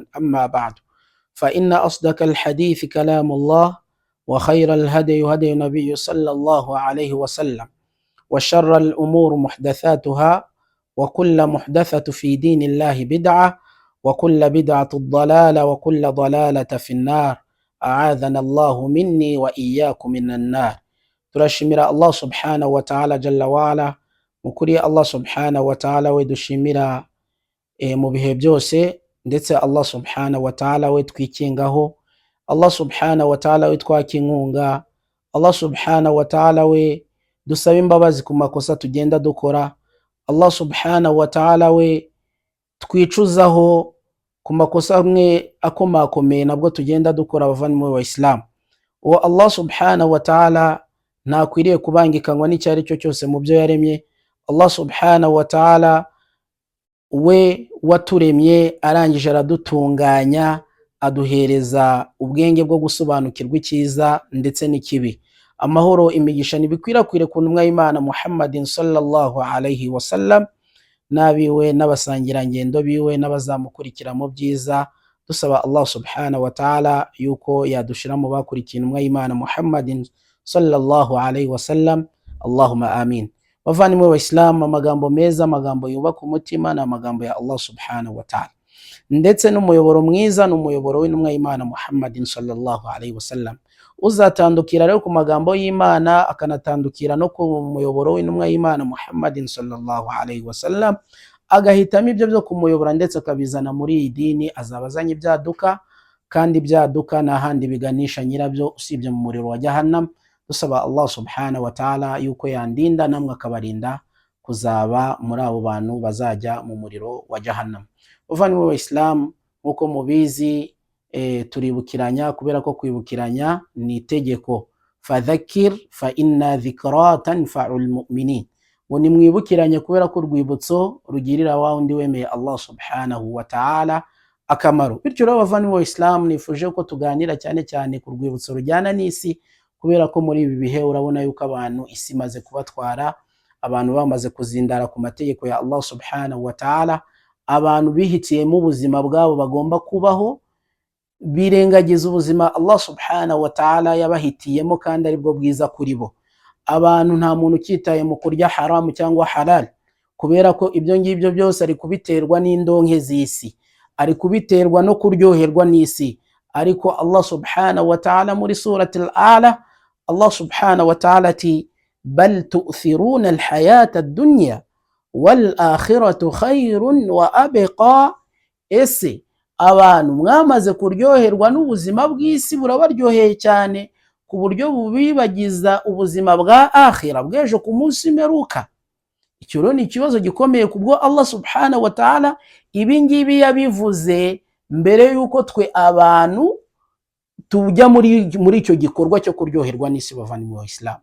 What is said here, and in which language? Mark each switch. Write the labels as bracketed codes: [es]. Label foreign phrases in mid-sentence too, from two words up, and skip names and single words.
[ar] أما بعد، فإن أصدق الحديث كلام الله، وخير الهدي هدي النبي صلى الله عليه وسلم، وشر الأمور محدثاتها، وكل محدثة في دين الله بدعة، وكل بدعة ضلالة، وكل ضلالة في النار. أعاذنا الله مني وإياكم من النار. [rw] turashimira Allah [ar] سبحانه وتعالى جل وعلا, [rw] mukuri Allah [ar] سبحانه وتعالى [rw] we dushimira mu bihe byose, ndetse Allah [ar] سبحانه وتعالى [rw] we twikingaho, Allah [ar] سبحانه وتعالى [rw] we twakinkunga, Allah [ar] سبحانه وتعالى [rw] we dusaba imbabazi ku makosa tugenda dukora, Allah [ar] سبحانه وتعالى [rw] we twicuzaho ku makosa amwe akomakomeye nabwo tugenda dukora abavandimwe wa Islam. Uwo Allah [ar] سبحانه وتعالى [rw] ntakwiriye kubangikanywa n'icyari cyo cyose mu byo yaremye. Allah [ar] سبحانه وتعالى [rw] we waturemye arangije aradutunganya, aduhereza ubwenge bwo gusobanukirwa icyiza ndetse n'ikibi. Amahoro imigisha nibikwirakwire ku ntumwa y'Imana Muhammadin [ar] صلى الله عليه وسلم, [rw] nabiwe n'abasangira ngendo biwe n'abazamukurikira mu byiza, dusaba Allah [ar] سبحانه وتعالى [rw] yuko yadushira mu bakurikiye intumwa y'Imana Muhammadin [ar] صلى الله عليه وسلم. اللهم آمين. [rw] Bavandimwe wa Islam, amagambo meza, amagambo yubaka umutima na amagambo ya Allah [ar] سبحانه وتعالى, [rw] ndetse n'umuyoboro mwiza n'umuyoboro w'intumwa y'Imana Muhammadin [ar] صلى الله عليه وسلم. [rw] Uzatandukira rero ku magambo y'Imana akanatandukira no ku muyoboro w'intumwa y'Imana Muhammadin [ar] صلى الله عليه وسلم, [rw] agahitamo ibyo byo kumuyobora ndetse akabizana muri iyi dini, azabazanye ibyaduka, kandi ibyaduka nta handi biganisha nyirabyo usibye mu muriro wa Jahannam. Dusaba Allah [ar] سبحانه وتعالى [rw] yuko yandinda namwe akabarinda kuzaba muri abo bantu bazajya mu muriro wa Jahannam. Bavandimwe wa Islam, nkuko mubizi turibukiranya, kubera ko kwibukiranya ni itegeko. [ar] فذكر فإن الذكرى تنفع المؤمنين, [rw] ngo nimwibukiranye kubera ko urwibutso rugirira wa undi wemeye Allah [ar] سبحانه وتعالى [rw] akamaro. Bityo rero bavandimwe wa Islam, nifuje ko tuganira cyane cyane ku rwibutso rujyana n'isi, kubera ko muri ibi bihe urabona yuko abantu isi maze kubatwara, abantu bamaze kuzindara ku mategeko ya Allah [ar] سبحانه وتعالى, [rw] abantu bihitiyemo ubuzima bwabo bagomba kubaho, birengagiza ubuzima Allah [ar] سبحانه وتعالى [rw] yabahitiyemo kandi aribwo bwiza kuri bo. Abantu nta muntu ukitaye mu kurya haramu cyangwa halal, kubera ko ibyo ngibyo byose ari kubiterwa n'indonke z'isi, ari kubiterwa no kuryoherwa n'isi. Ariko Allah [ar] سبحانه وتعالى [rw] muri surati al-A'la Allah [ar] سبحانه وتعالى [rw] ati [ar] بل تؤثرون الحياة الدنيا والآخرة خير وأبقى, [rw] ese abantu mwamaze kuryoherwa n'ubuzima bw'isi burabaryoheye cyane ku buryo bubibagiza ubuzima bwa akhira bw'ejo ku munsi imperuka. Icyo rero ni ikibazo gikomeye kubwo Allah [ar] سبحانه وتعالى [rw] ibi ngibi yabivuze mbere yuko twe abantu tujya muri icyo gikorwa cyo kuryoherwa n'isi bavandimwe b'Abayisilamu.